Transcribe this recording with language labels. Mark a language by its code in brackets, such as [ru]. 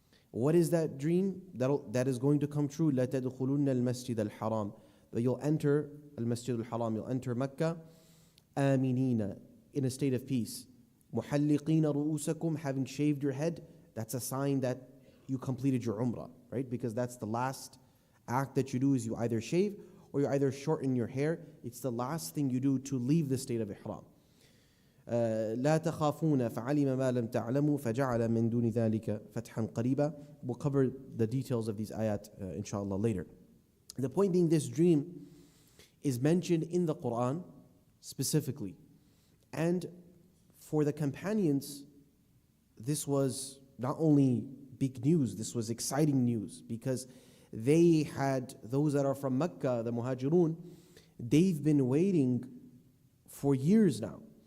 [en] What is that dream that is going to come true? [ar] لَا تَدْخُلُنَّ الْمَسْجِدَ الْحَرَامِ, [en] that you'll enter al-Masjid al-Haram, you'll enter Mecca, آمِنِينَ, in a state of peace. [ar] مُحَلِّقِينَ رُؤُوسَكُمْ, [en] having shaved your head. That's a sign that you completed your Umrah, right? Because that's the last act that you do, is you either shave or you either shorten your hair. It's the last thing you do to leave the state of Ihram. [ar] لا تخافون فعلم ما لم تعلموا فجعل من دون ذلك فتحا قريبا. [en] We'll cover the details of these ayat inshallah later. The point being, this dream is mentioned in the Quran specifically. And for the companions, this was not only big news, this was exciting news, because they had, those that are from Mecca, the Muhajirun, they've been waiting for years now.